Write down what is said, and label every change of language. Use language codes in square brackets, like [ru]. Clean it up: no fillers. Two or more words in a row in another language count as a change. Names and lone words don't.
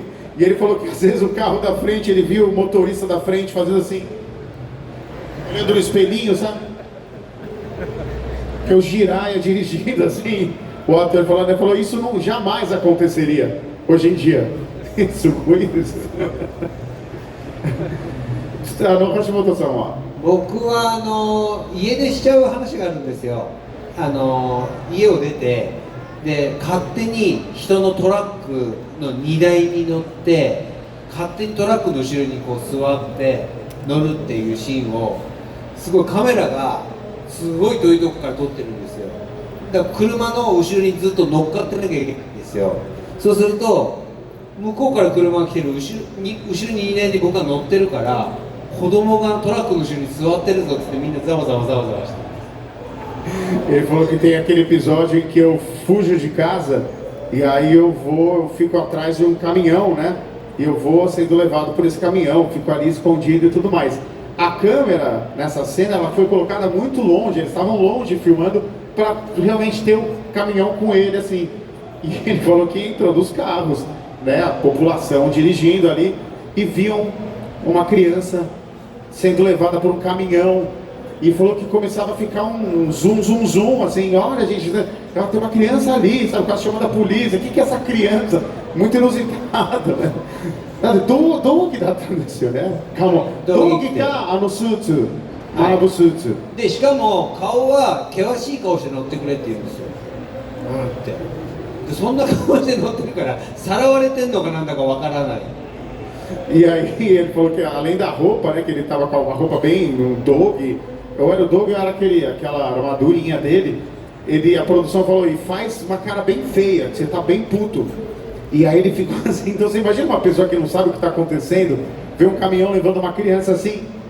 [pt] E ele falou que às vezes o carro da frente, ele viu o motorista da frente fazendo assim, olhando no espelhinho, sabe? Que o Jiraiya dirigindo assim, o ator falou, isso não jamais aconteceria hoje em dia. Isso, isso. [ja] 橋本さんは僕は家出しちゃう話があるんですよ。家を出てで勝手に人のトラックの荷台に乗って勝手にトラックの後ろにこう座って乗るっていうシーンをすごいカメラがすごい遠いとこから撮ってるんですよ。だから車の後ろにずっと乗っかってなきゃいけないんですよ。そうすると向こうから車が来てる後ろにいないで僕が乗ってるから子供がトラックの後ろに座ってるぞってみんなざわざわざわざわして。 [pt] Ele falou que tem aquele episódio em que eu fujo de casa e aí eu fico atrás de um caminhão, né? e eu vou sendo levado por esse caminhão, fico ali escondido e tudo mais. A câmera, nessa cena, ela foi colocada muito longe, eles estavam longe filmando para realmente ter um caminhão com ele, assim. E ele falou que entrou dos carros, né, a população dirigindo ali, e viam uma criança sendo levada por um caminhão, e falou que começava a ficar um zoom, zoom, zoom, assim, olha gente, ela tem uma criança ali, sabe, o cara chamando a polícia, o que é essa criança? Muito inusitada, né? [ja] 道着だったんですよね。道着かスーツ、アラブスーツ。でしかも顔は険しい顔して乗ってくれって言うんですよ。ってでそんな顔して乗ってるからさらわれてんのかなんだかわからない。 [pt] E aí ele falou que além da roupa, né, que ele tava com uma roupa bem um dog, ou era o dog ou era aquela armadurinha dele, a produção falou, e faz uma cara bem feia, que você tá bem puto. E aí ele ficou assim, então você imagina uma pessoa que não sabe o que está acontecendo, vê um caminhão levando uma criança assim.